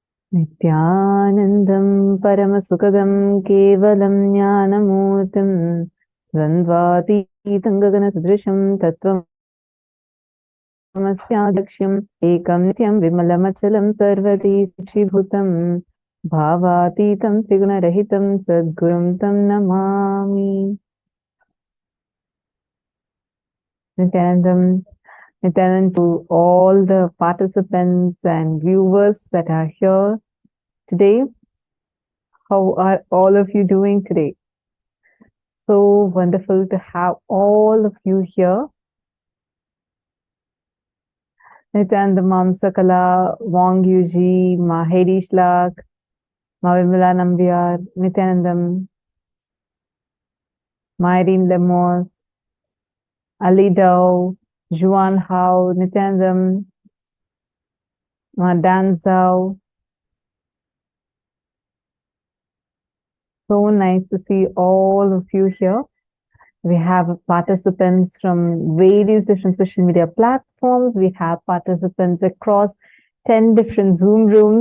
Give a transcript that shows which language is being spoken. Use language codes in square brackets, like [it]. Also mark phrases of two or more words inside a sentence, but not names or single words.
[sa] नित्यानन्दं परमसुखदं केवलं ज्ञानमूर्तिं द्वन्द्वातीतं गगन सदृशं तत्त्वम् एकं नित्यं विमलमचलं सर्वधी साक्षिभूतं भावातीतं त्रिगुणरहितं सद्गुरुं तं नमामि. [en] Nityanandam, Nityanand to all the participants and viewers that are here today. How are all of you doing today? So wonderful to have all of you here. Nityananda Mam Sakala, Wang Yuji, Ma Hedi Shlak, Ma Vimala Nambiar, Nityanandam, Ma Irene Lemos, Ali Dao, Juan Hao, Nityanandam, Ma Dan Zhao. So nice to see all of you here. We have participants from various different social media platforms. We have participants across 10 different Zoom rooms.